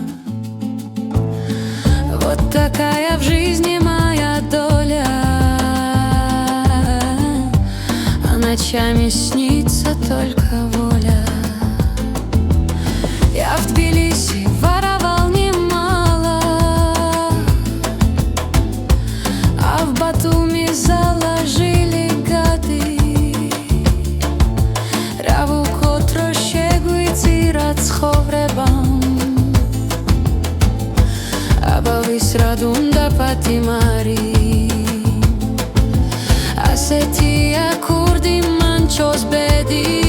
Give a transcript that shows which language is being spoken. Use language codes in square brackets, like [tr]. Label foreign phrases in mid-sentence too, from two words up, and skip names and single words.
[ru] Вот такая в жизни моя доля, а ночами снится только воля. Я в Тбилиси воровал немало, а в Батуми заложили гады. [ka] ცხოვრებამ აბავის რად უნდა პატიმარი ასეთია ქურდი მანჩოს ბედი